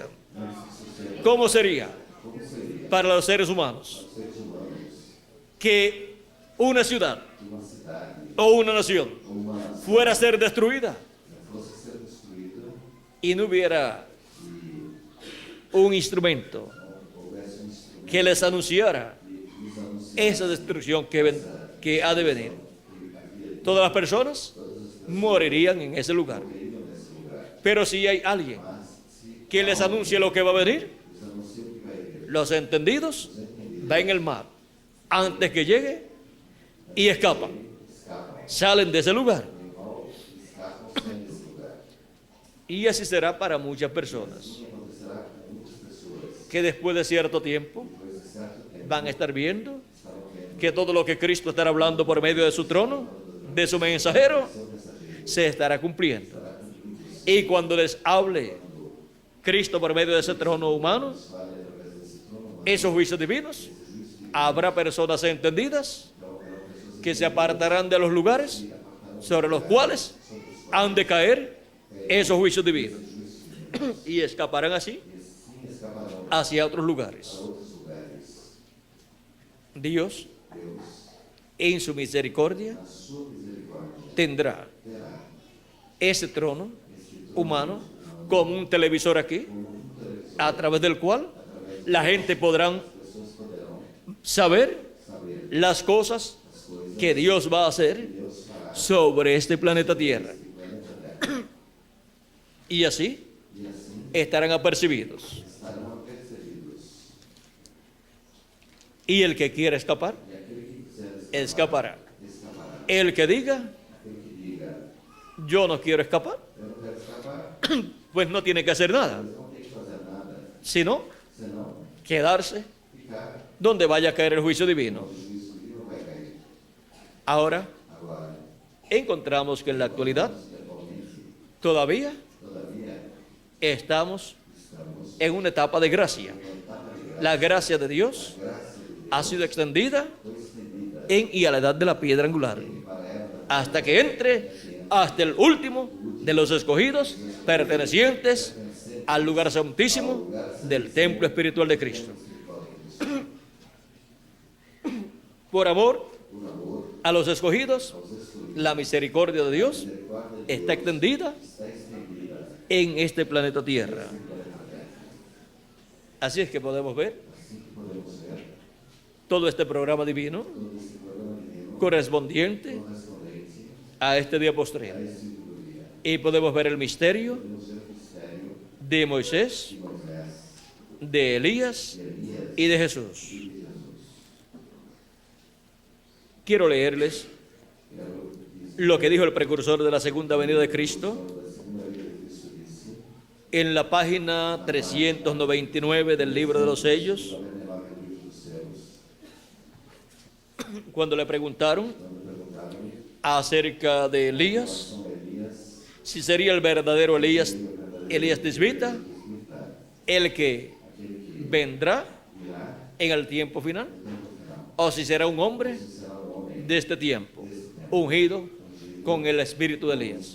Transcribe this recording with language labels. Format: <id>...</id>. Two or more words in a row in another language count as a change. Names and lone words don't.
<es>¿Cómo sería para los seres humanos que una ciudad o una nación fuera a ser destruida y no hubiera un instrumento</es> <pt>houvesse um instrumento</pt> <es>que les anunciara</es> <pt>que nos anunciasse</pt> <es>esa destrucción que ha de venir, todas las personas morirían en ese lugar.</es> <pt>nesse lugar.</pt> <es>Pero si hay alguien</es> <pt>Mas se</pt> <es>que les anuncie lo que va a venir,</es> <pt>nos anuncia o que vai vir,</pt> <es>los entendidos ven en el mar antes que llegue y escapan,</es> <pt>escapam,</pt> <es>salen de ese lugar.</es> <pt>escapam sem desse lugar.</pt> <es>Y así será para muchas personas</es> <pt>Assim acontecerá com muitas pessoas.</pt> <es>que después de cierto tiempo</es> <pt>Depois de certo tempo,</pt> <es>van a estar viendo</es> <pt>estarão vendo</pt> <es>que todo lo que Cristo estará hablando por medio de su trono, de su mensajero,</es> <pt>seu mensageiro</pt> <es>se estará cumpliendo. Y cuando les hable Cristo por medio de ese trono humano,</es> <pt>fale através desse trono,</pt> <es>esos juicios divinos, habrá personas entendidas que se apartarán de los lugares sobre los cuales han de caer esos juicios divinos y escaparán así</es> <pt>assim escaparão</pt> <es>hacia otros lugares.</es> <pt>a outros lugares.</pt> <es>Dios,</es> <pt>Deus,</pt> <es>en su misericordia,</es> <pt>na sua misericórdia,</pt> <es>tendrá</es> <pt>terá</pt> <es>ese trono humano como un televisor aquí, a través del cual la gente podrán</es> <pt>pessoas poderão</pt> <es>saber</es> <pt>saber</pt> <es>las cosas</es> <pt>as coisas</pt> <es>que Dios va a hacer</es> <pt>que Deus fará</pt> <es>sobre este planeta Tierra.</es> <pt>no planeta Terra.</pt> <es>Y así</es> <pt>E assim</pt> <es>estarán apercibidos.</es> <pt>estarão apercebidos.</pt> <es>Y el que quiera escapar,</es> <pt>E aquele que quiser</pt> <es>escapará.</es> <pt>escapará.</pt> <es>El que diga,</es> <pt>Aquele que diga,</pt> <es>yo no quiero escapar,</es> <pt>eu não quero escapar,</pt> <es>pues no tiene que hacer nada,</es> <pt>mas não tem que fazer nada,</pt> <es>sino</es> <pt>senão</pt> <es>quedarse</es> <pt>ficar</pt> <es>donde vaya a caer el juicio divino.</es> <pt>o juízo divino vai cair.</pt> <es>Ahora</es> <pt>Agora,</pt> <es>encontramos que en la actualidad</es> <pt>atualmente,</pt> <es>todavía todavía, estamos</es> <pt>estamos</pt> <es>en una etapa de gracia.</es> <pt>em etapa de graça.</pt> <es>La gracia de Dios</es> <pt>Graça de Deus</pt> <es>ha sido extendida</es> <pt>foi estendida</pt> <es>en y a la edad de la piedra angular,</es> <pt>para ela</pt> <es>hasta que entre hasta el último de los escogidos pertenecientes al lugar santísimo del templo espiritual de Cristo. Por amor</es> <pt>por amor</pt> <es>a los escogidos,</es> <pt>aos escolhidos.</pt> <es>la misericordia de Dios</es> <pt>Misericórdia de</pt> <es>está extendida</es> <pt>está estendida</pt> <es>en este planeta Tierra. Así es que podemos ver</es> <pt>assim que podemos ver</pt> <es>todo este programa divino</es> <pt>todo esse programa divino</pt> <es>correspondiente</es> <pt>correspondente</pt> <es>a este día</es> <pt>a</pt> <es>postrero.</es> <pt>esse último dia.</pt> <es>Y podemos ver el misterio</es> <pt>Podemos ver o mistério</pt> <es>de Moisés,</es> <pt>de Moisés,</pt> <es>de Elías</es> <pt>de Elias</pt> <es>y de Jesús.</es> <pt>e de Jesus.</pt> <es>Quiero leerles</es> <pt>Quero dizer</pt> <es>lo que dijo el precursor de la segunda venida de Cristo</es> <pt>da segunda vida de Cristo disse,</pt> <es>en la página 399 del libro de los sellos,</es> <pt>99 do livro dos céus,</pt> <es>cuando le preguntaron</es> <pt>quando perguntaram</pt> <es>acerca de Elías,</es> <pt>sobre Elias,</pt> <es>si sería el verdadero Elías, Elías Tisbita, el que</es> <pt>aquele que</pt> <es>vendrá</es> <pt>virá</pt> <es>en el tiempo final,</es> <pt>no final,</pt> <es>o si será un hombre</es> <pt>será o homem</pt> <es>de este tiempo, ungido con el espíritu de Elías.</es>